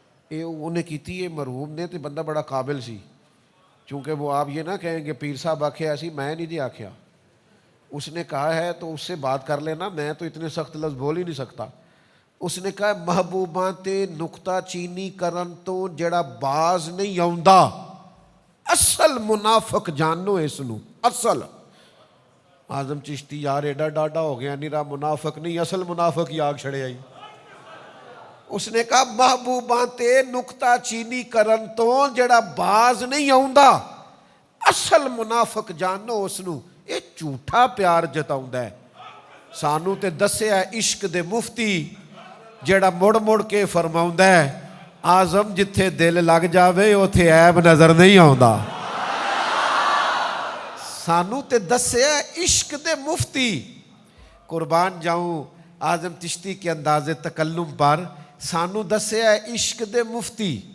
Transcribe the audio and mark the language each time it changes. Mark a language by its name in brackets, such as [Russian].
[Punjabi] یہ انہیں کیتی ہے مرحوم نے, تو بندہ بڑا قابل سی. چونکہ وہ آپ یہ نہ کہیں کہ پیر صاحب آکھے ایسی, میں نہیں جی آکھیا. [Urdu] اس نے کہا ہے تو اس سے بات کر لینا, میں تو اتنے سخت لفظ بول ہی نہیں سکتا. [Punjabi] اس نے کہا محبوباں تے نکتہ چینی کرن تو جڑا باز نہیں آوندا, اصل منافق جانو اس نو. اصل آزم چشتی یار ایڈا ڈاڈا ہو گیا, نیرا منافق نہیں, اصل منافق ہی آگ چھڑے آئی. اس نے کہا محبوباں تے نکتہ چینی کرن تو جڑا باز نہیں آوندا, اصل منافق جانو اس نو. یہ جھوٹا پیار جتاؤندا ہے. سانو تے دسیا عشق دے مفتی جڑا مڑ مڑ کے فرماؤندا ہے آزم جتھے دل لگ جاوے اوتھے عیب نظر نہیں آوندا. سانو تے دسیا عشق دے مفتی. [Urdu] قربان جاؤں اعظم چشتی کے انداز تکلم پر, [Punjabi] سانو دسیا عشق دے مفتی.